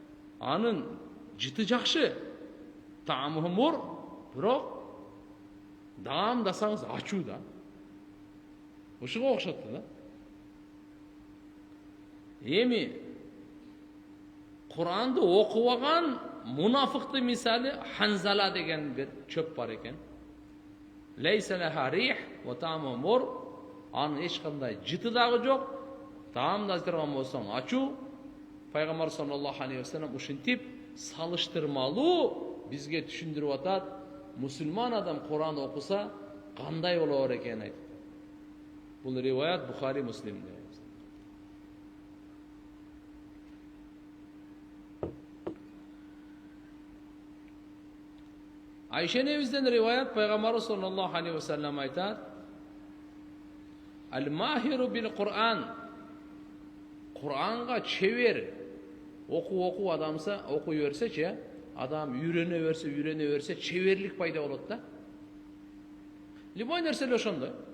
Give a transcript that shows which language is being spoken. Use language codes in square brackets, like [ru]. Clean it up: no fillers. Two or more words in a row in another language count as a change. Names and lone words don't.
[ky] Анын жыты жакшы, таамы мур, бирок даамдасаңыз ачуу да. Ушуга окшот да. Эми Куранды окубаган мунафыкты мисалы Ханзала деген бир чөп бар экен. [ar] ليس لها ريح و طعمها مر. [ky] Анын эч кандай жыты дагы жок. Таамдастырган болсоң ачуу. Пайгамбар [ar] صلى الله عليه وسلم [ky] ушинтип салыштырмалуу бизге түшүндүрүп атат. Мусулман адам Куран окуса кандай болор экенин айтып. Бул риваят Бухари Муслимде. Айша энебизден риваят Пайгамбар [ar] صلى الله عليه وسلم [ky] айтат: [ar] "الماهر بالقرآن". [ky] Куранга чебер окуу адамса, окуй берсечи, адам үйрөнө берсе, чеберлик пайда болот да. Любой нерсе ошондой.